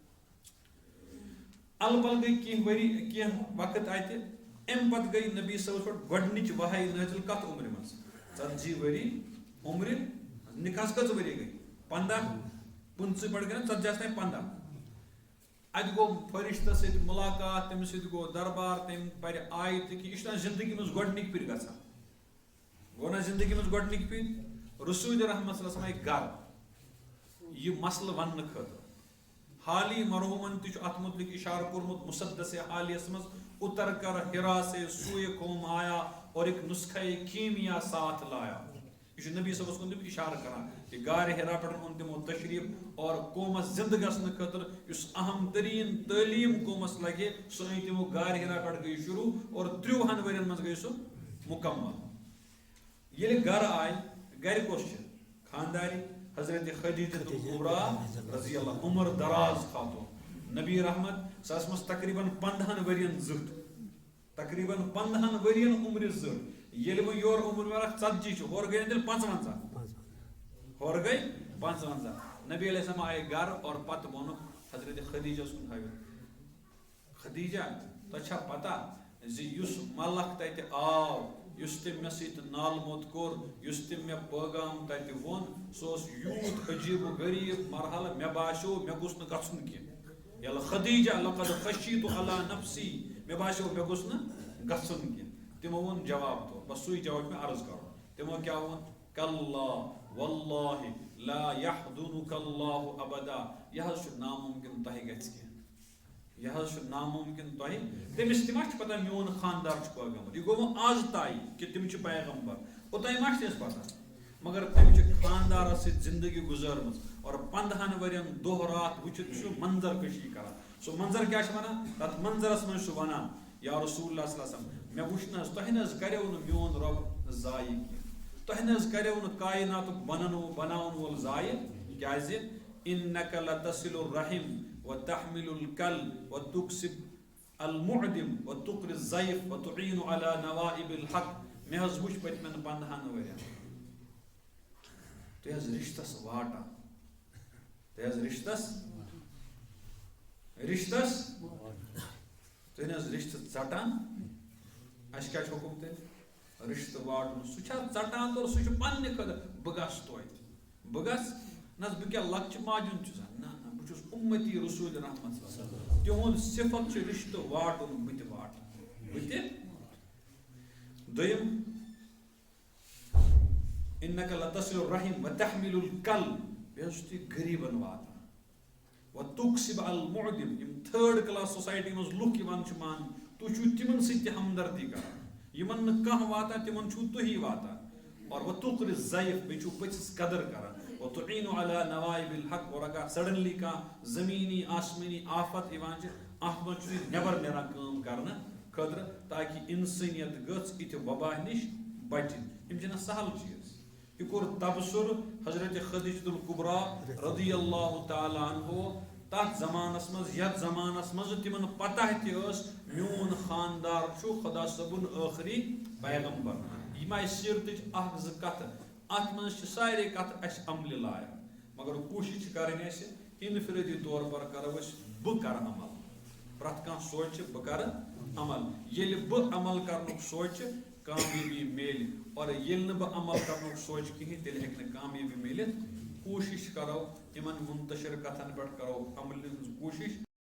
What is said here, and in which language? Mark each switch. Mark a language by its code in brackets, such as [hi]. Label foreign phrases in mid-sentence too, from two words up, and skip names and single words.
[ks] البل گٔے کینٛہہ ؤری کینٛہہ وقت اتہِ امہِ پتہٕ گٔے نبی صٲبس پٮ۪ٹھ گۄڈنِچ وحی نٲزِل کتھ عمرِ منٛز 40 ؤری عمرِ نِکاحس کٔژ ؤری گٔے 15 15 پٮ۪ٹھ گٔے نا 40 تانۍ 15 اتہِ گوٚو فرشتس سۭتۍ مُلاقات تٔمِس سۭتۍ گوٚو دربار تٔمۍ پرِ آیتہِ کہِ یہِ چھُنہ زندگی منٛز گۄڈنِکۍ پھِرِ گژھان گوٚو نا زندگی منٛز گۄڈنِکۍ پھِرِ رسول رحمت [ar] صلی اللہ علیہ وسلم [ks] آیہِ گرٕ یہِ مسلہٕ وننہٕ خٲطرٕ حالی مرحوٗمن تہِ چھُ اتھ مُتعلق اِشارٕ کوٚرمُت مُصدثِ حالیس منٛز [ur] اتر کر ہرا سے سوئے قوم آیا اور ایک نسخے کیمیا ساتھ لایا [ks] یہ چھُ نبی صٲبس کُن تِم اِشارٕ کران کہِ غارِ ہرا پٮ۪ٹھ اوٚن تِمو تشریٖف اور قومس زندٕ گژھنہٕ خٲطرٕ یُس اہم تریٖن تعلیٖم قومس لگہِ سُہ أنۍ تِمو غارِ ہرا پٮ۪ٹھ گٔے شروٗع اور 30 ؤرین منٛز گٔے سُہ مُکمل ییٚلہِ گرٕ آیہِ گرِ کۄس چھِ خاندارِ حضرت خدیجہ کبریٰ [ar] رضی اللہ [ks] عمر دراز خاتون نبی رحمت سۄ ٲس منٛز تقریٖباً 15 ؤرین زٕٹھ تقریٖباً 15 ؤرین عمرِ زٕٹھ ییٚلہِ وۄنۍ یورٕ عمر ورکھ 40 چھُ ہورٕ گٔے تیٚلہِ 55 ہورٕ گٔے 55 نبی علیہ السلام آیہِ گرٕ اور پتہٕ ووٚنُکھ حضرت خدیجس کُن ہٲوِتھ خدیجہ تۄہہِ چھا پتہ زِ یُس ملک تتہِ آو یُس تٔمۍ مےٚ سۭتۍ نالہٕ موٚت کوٚر یُس تٔمۍ مےٚ پٲغام تتہِ ووٚن سُہ اوس یوٗت عجیٖب و غریٖب مرحلہٕ مےٚ باسیو مےٚ گوٚژھ نہٕ گژھُن کینٛہہ ییٚلہِ خدیجہ [ar] لقد خشیت علی نفسی [ks] مےٚ باسیو مےٚ گوٚژھ نہٕ گژھُن کینٛہہ تِمو ووٚن جواب طور بس سُے جواب چھُ مےٚ عرض کرُن تِمو کیٛاہ ووٚن [ar] کلا واللہ لا یحدُنک اللہ ابدا [ks] یہِ حظ چھُ نامُمکِن تۄہہِ گژھِ کینٛہہ یہِ حظ چھُ نامُمکِن تۄہہِ تٔمِس تہِ ما چھُ پتہ میون خاندار چھُ پیغمبر یہِ گوٚو وۄنۍ آز تانۍ کہِ تِم چھِ پیغمبر اوٚتانۍ ما چھِ اَسہِ پتہ مگر تٔمۍ چھِ خاندارس سۭتۍ زندگی گُزٲرمٕژ اور 15 ؤرین دۄہ رات وٕچھِتھ چھُ منظر کٔشی کران سُہ منظر کیٛاہ چھُ ونان تتھ منظرس منٛز چھُ ونان یا رسول اللہ [ar] صلی اللہ علیہ وسلم [ks] مےٚ وٕچھ نہ حظ تۄہہِ نہ حظ کریو نہٕ میون رۄب ضایہِ کینٛہہ تۄہہِ نہ حظ کریو نہٕ کایناتُک بناون وول ضایہِ کیٛازِ [ar] انک لتصل الرحم وتحمل الکل وتکسب المعدم وتقر الضیف وتعین علی نوائب الحق [ks] مےٚ حظ وٕچھ پٔتمٮ۪ن 15 ؤرین تُہۍ حظ رِشتس واٹان تُہۍ حظ رِشتس تُہۍ نہ حظ رِشتہٕ ژٹان اَسہِ کیٛاہ چھُ حُکُم تیٚلہِ رِشتہٕ واٹُن سُہ چھا ژٹان تہٕ سُہ چھُ پننہِ خٲطرٕ بہٕ گژھٕ توتہِ بہٕ گژھٕ نہ حظ بہٕ کیٛاہ لۄکچہِ ماجُن چھُس نہ نہ بہٕ چھُس اُمتی رسول رحمت تِہُنٛد صفت چھُ رِشتہٕ واٹُن بہٕ تہِ واٹہٕ بہٕ تہِ دوٚیِم [ar] انک لتصل الرحم وتحمل [ks] الکل بیٚیہِ حظ چھُ تُہۍ غریٖبن واتان [ar] وتکسب المعدم [ks] یِم [en] 3rd class [ks] سوسایٹی منٛز لُکھ یِوان چھِ ماننہٕ تُہۍ چھِو تِمن سۭتۍ تہِ ہمدردی کران یِمن نہٕ کانٛہہ واتان تِمن چھِو تُہی واتان اور [ar] وتقر الضیف [ks] بیٚیہِ چھِو پٔژھِس قدر کران [ar] وتعین علی نوائب الحق [ks] اور اگر سڈنلی کانٛہہ زمیٖنی آسمٲنی آفت یِوان چھِ اتھ منٛز چھُ تُہۍ نٮ۪بر نیران کٲم کرنہٕ خٲطرٕ تاکہِ انسٲنیت گٔژھ یِتھِ وبا نِش بچِنۍ یِم چھِنہ سہل چیٖز یہِ کوٚر تبصُر حضرت خدیجہ الکبریٰ [ar] رضی اللہ تعالیٰ عنہ [ks] تتھ زمانس منٛز یتھ زمانس منٛز تِمن پتہ تہِ ٲس میون خاندار چھُ خۄدا صٲبُن ٲخری پیغمبر یِم آیہِ سیٖرتٕچ 1-2 کتھٕ اتھ منٛز چھِ سارے کتھٕ اسہِ عملہِ لایق مگر کوٗشش چھِ کرٕنۍ اسہِ [ur] انفرٲدی طور پر [ks] کرو أسۍ بہٕ کرٕ عمل پرٛٮ۪تھ کانٛہہ سونٛچہِ بہٕ کرٕ عمل ییٚلہِ بہٕ عمل کرنُک سونٛچہِ کامیٲبی میلہِ اور ییٚلہِ نہٕ بہٕ عمل کرنُک سونٛچہِ کِہینۍ تیٚلہِ ہیٚکہِ نہٕ کامیٲبی میٖلِتھ کوٗشش کرو یِمن منتشر کتھن پٮ۪ٹھ کرو عملہِ ہٕنٛز کوٗشش